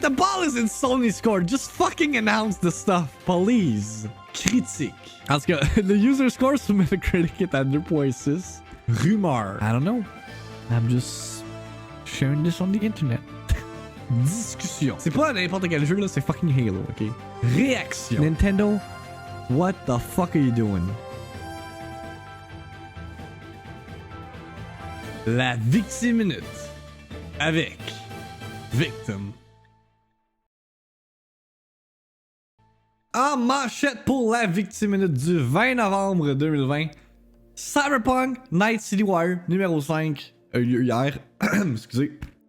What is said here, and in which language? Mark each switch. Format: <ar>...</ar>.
<en>The ball is in Sony's court. Just fucking announce the stuff, please.</en> <fr>Critique. Parce que le user score sur Metacritic est à 2.6. Rumeur.</fr> <en>I don't know. I'm just sharing this on the internet.</en> <fr>Discussion. C'est pas n'importe quel jeu là, c'est fucking Halo, ok? Réaction.</fr> <en>Nintendo, what the fuck are you doing?</en> <fr>La VIICTIIMINUTE avec Victim. En manchette pour la VIICTIIMINUTE du 20 novembre 2020, Cyberpunk Night City Wire numéro 5 a eu lieu hier. Excusez.</fr>